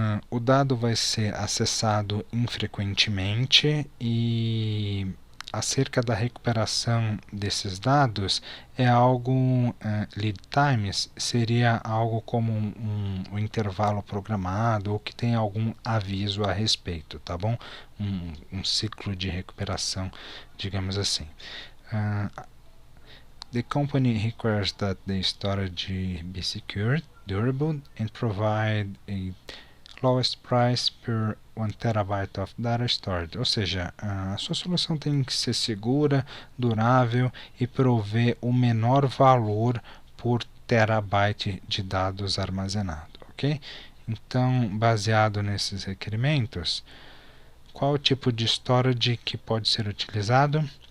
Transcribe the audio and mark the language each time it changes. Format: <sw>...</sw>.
<pt>O dado vai ser acessado infrequentemente e acerca da recuperação desses dados é algo, lead times seria algo como um intervalo programado ou que tem algum aviso a respeito, tá bom? Um ciclo de recuperação, digamos assim.</pt> <en>The company requires that the storage be secure, durable, and provide a lowest price per 1 terabyte of data stored.</en> <pt>Ou seja, a sua solução tem que ser segura, durável e prover o menor valor por terabyte de dados armazenado, ok? Então, baseado nesses requerimentos, qual o tipo de storage que pode ser utilizado?</pt>